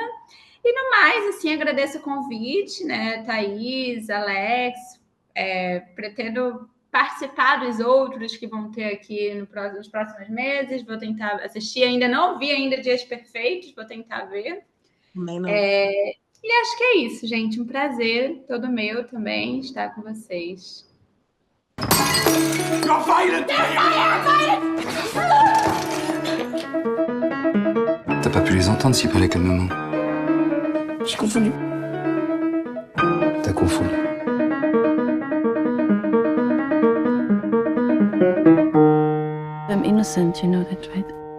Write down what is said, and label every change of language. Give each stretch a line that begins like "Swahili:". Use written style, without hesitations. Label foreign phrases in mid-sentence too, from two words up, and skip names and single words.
Portuguese: E no mais, assim, agradeço o convite, né, Thaís, Alex, pretendo participar dos outros que vão ter aqui nos próximos meses, vou tentar assistir, ainda não vi ainda Dias Perfeitos, vou tentar ver. Também não. E acho que é isso, gente, um prazer todo meu também estar com vocês.
French: T'as pas pu les entendre s'ils parlaient calmement. J'ai confondu. T'as confondu.
English: I'm innocent, you know that, right?